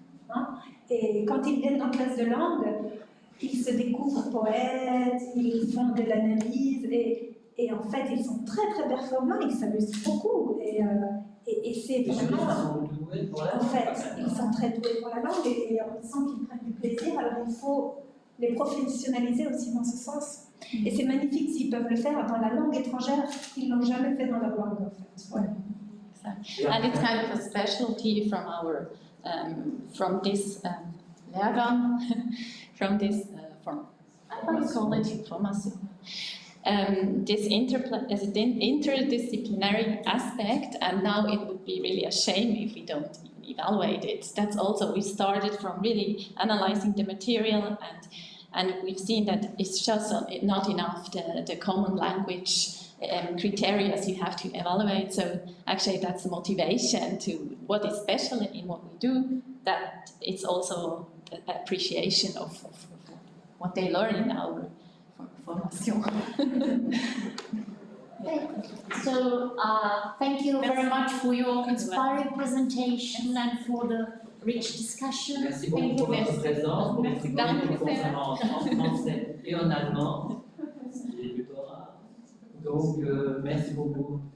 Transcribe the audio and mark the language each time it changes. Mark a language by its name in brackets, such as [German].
[French] Hein, et quand ils viennent en classe de langue, ils se découvrent poètes, ils font de l'analyse, et en fait, ils sont très très performants, ils s'amusent beaucoup. Et c'est vraiment. En fait, ils sont très doués pour la langue et on sent qu'ils prennent du plaisir, alors il faut les professionnaliser aussi dans ce sens. Et c'est magnifique s'ils peuvent le faire dans la langue étrangère, ils ne l'ont jamais fait dans leur langue en fait. Voilà. [English] Exactly. And it's kind of a specialty from this Lehrgang, from this how do you call it, formation. This interdisciplinary aspect, and now it would be really a shame if we don't evaluate it. That's also, we started from really analyzing the material, and we've seen that it's just not enough the common language criteria you have to evaluate. So actually that's the motivation to what is special in what we do, that it's also the appreciation of what they learn in our formation. Okay. So thank you very much for your inspiring presentation and for the rich discussion. [French] Merci beaucoup pour votre présence, pour votre conférence en français et en allemand. Ce qui est plutôt rare. Donc, merci beaucoup.